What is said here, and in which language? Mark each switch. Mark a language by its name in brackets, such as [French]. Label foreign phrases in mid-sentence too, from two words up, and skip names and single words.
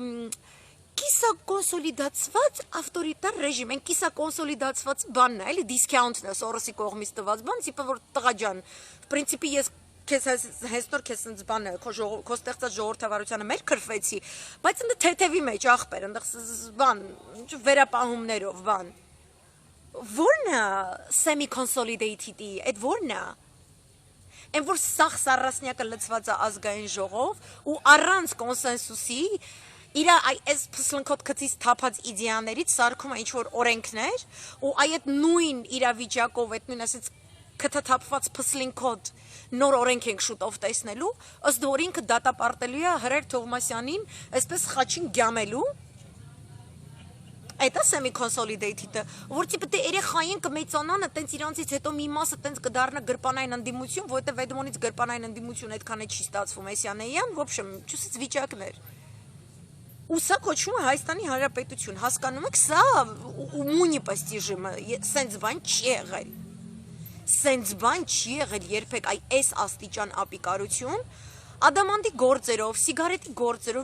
[Armenian] կիսակոնսոլիդացված ավտորիտար ռեժիմ, են կիսակոնսոլիդացված բանն է, էլի դիսկաունտն է Սորոսի կողմից տված բան, տիպը որ տղա ջան, պրինցիպի ես քեզ հենց նոր քեզ ինձ բանը քո ստեղծած ժողովրդավարությանը մեր քրֆեցի, բայց ընդ թեթևի մեջ ախպեր, ընդ բան, վերապահումներով բան։ Ո՞րն է [English] semi consolidated- [Armenian] ի, այդ ո՞րն է։ Այն որ սաղ սառասնյակը լցված է ազգային ժողով ու առանց կոնսենսուսի իր այս փսլնքոտ քծից թափած իդեաներից սարքում է ինչ-որ օրենքներ ու այդ նույն իրավիճակով, այդ նույն ասած քթաթափված փսլինքոտ նոր օրենք ենք շուտով տեսնելու, ըստ որ ինքը դատապարտելու է Հրեր Թովմասյանին, այսպես խաչին գյամելու, այդ է [English] semi consolidated- [Armenian] ը, որ տիպը դե երեխային կմեծանան, տենց իրանցից հետո մի մասը տենց կդառնա գրպանային ընդդիմություն, որովհետև Էդմոնից գրպանային ընդդիմություն այդքան է չի ստացվում, Էսյանեյան, [Russian] в общем, [Armenian] ճուսից վիճակներ։ Ու սա կոչվում է Հայաստանի Հանրապետություն, հասկանում եք, սա ումու непостижимо, սենց բան չի եղել։ Սենց բան չի եղել երբեք այս աստիճան ապիկարություն, ադամանդի գործերով, սիգարետի գործերով,